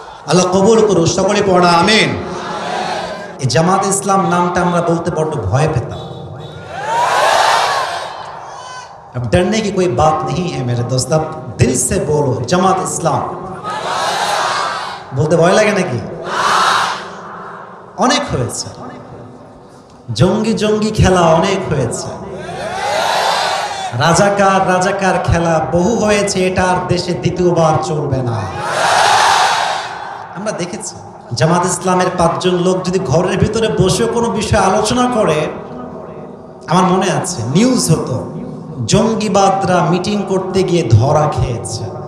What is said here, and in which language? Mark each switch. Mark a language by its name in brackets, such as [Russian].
[Bangla] আল্লাহ কবুল করুন, সকলে পড়া আমিন। এই জামাত ইসলাম নামটা আমরা বলতে বড্ড ভয় পেতাম। [Hindi] अब डरने की कोई बात नहीं है मेरे दोस्त, अब दिल से बोलो जमात इस्लाम। [Bangla] বলতে ভয় লাগে নাকি? অনেক হয়েছে জঙ্গি জঙ্গি খেলা, অনেক হয়েছে রাজাকার রাজাকার খেলা, বহু হয়েছে। এটা আর দেশে দ্বিতীয়বার চলবে না। আমরা দেখেছি জামাত ইসলামের 5 জন লোক যদি ঘরের ভিতরে বসে কোনো বিষয় আলোচনা করে, আমার মনে আছে নিউজ হতো জঙ্গিবাদরা মিটিং করতে গিয়ে ধরা খেয়েছে।